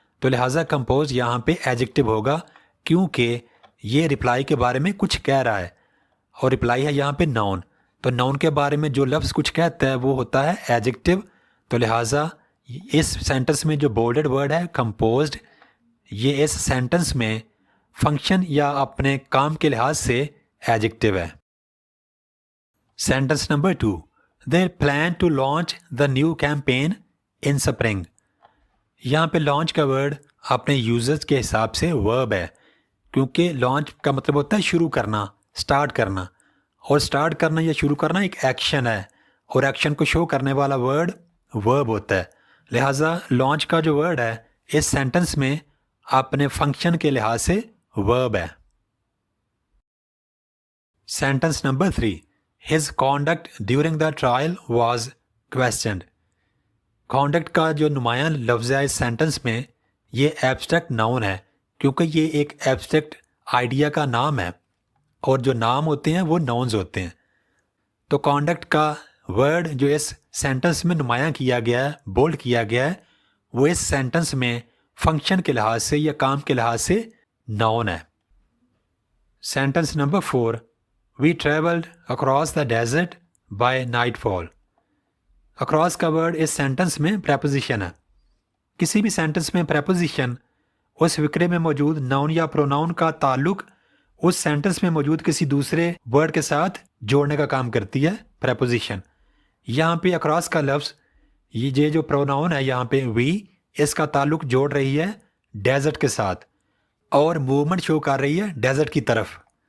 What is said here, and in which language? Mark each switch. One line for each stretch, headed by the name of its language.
Hindi: तो लिहाजा कंपोज यहाँ पे एडजेक्टिव होगा क्योंकि ये रिप्लाई के बारे में कुछ कह रहा है और रिप्लाई है यहाँ पे नाउन। तो नाउन के बारे में जो लफ्ज़ कुछ कहता है वो होता है एडजेक्टिव। तो लिहाजा इस सेंटेंस में जो बोल्डेड वर्ड है कंपोज्ड, ये इस सेंटेंस में फंक्शन या अपने काम के लिहाज से एडजेक्टिव है।
English: Sentence number 2, They plan to launch the new campaign in spring.
Hindi: यहाँ पे लॉन्च का वर्ड अपने यूजर्स के हिसाब से वर्ब है क्योंकि लॉन्च का मतलब होता है शुरू करना, स्टार्ट करना, और स्टार्ट करना या शुरू करना एक एक्शन है और एक्शन को शो करने वाला वर्ड वर्ब होता है। लिहाजा लॉन्च का जो वर्ड है इस सेंटेंस में अपने फंक्शन के लिहाज से वर्ब है।
English: Sentence number 3, His conduct during the trial was questioned.
Hindi: Conduct का जो नुमायां लफ्ज़ है इस सेंटेंस में ये एब्स्ट्रैक्ट नाउन है क्योंकि ये एक एब्स्ट्रैक्ट आइडिया का नाम है और जो नाम होते हैं वो नाउन्स होते हैं। तो कॉन्डक्ट का वर्ड जो इस सेंटेंस में नुमायां किया गया है, बोल्ड किया गया है, वो इस सेंटेंस में फंक्शन के लिहाज से या काम के लिहाज से नाउन है।
English: Sentence number 4, We traveled across the desert by nightfall.
Hindi: Across का वर्ड इस सेंटेंस में प्रेपोजिशन है। किसी भी सेंटेंस में प्रेपोजिशन उस विक्रे में मौजूद नाउन या प्रोनाउन का ताल्लुक उस सेंटेंस में मौजूद किसी दूसरे वर्ड के साथ जोड़ने का काम करती है प्रेपोजिशन। यहाँ पे अक्रॉस का लफ्ज़ ये जो प्रोनाउन है यहाँ पे वी, इसका ताल्लुक जोड़ रही है डेजर्ट के साथ और मूवमेंट शो कर रही है डेजर्ट की तरफ।